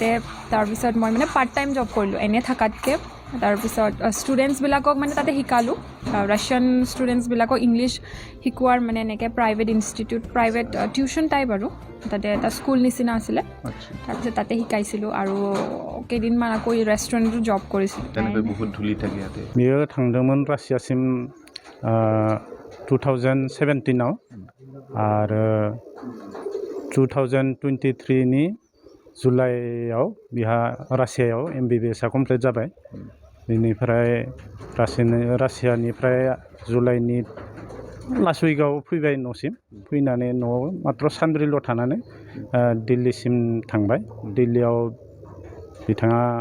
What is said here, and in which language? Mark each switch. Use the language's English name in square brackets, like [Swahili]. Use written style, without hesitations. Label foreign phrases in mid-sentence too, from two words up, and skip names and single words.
[Assamese] তাৰপিছত মই মানে [English] part time job [Assamese] কৰিলোঁ এনে থকাতকৈ। তাৰপিছত ষ্টুডেণ্টছবিলাকক মানে তাতে শিকালোঁ, [English] Russian students [Assamese] ইংলিছ শিকোৱাৰ মানে এনেকৈ [English] private institute, private tuition type [Assamese] আৰু তাতে এটা স্কুল নিচিনা আছিলে। তাৰপিছত তাতে শিকাইছিলোঁ আৰু কেইদিনমান আকৌ ৰেষ্টুৰেণ্টতো জব কৰিছিলোঁ। তেনেকৈ বহুত ধূলি থাকে ইয়াতে। [Bodo] बियो थांदोंमोन रासियासिम 2017आव आरो 2023 नि जुलाइआव बिहा रासियायाव MBBS कमप्लिट जाबाय। बेनिफ्राय रासियानिफ्राय जुलाइनि [English] last week [Bodo] फैबाय न'सिम फैनानै न'आव मात्र सानब्रैल' थानानै दिल्लीसिम थांबाय दिल्लीयाव बिथाङा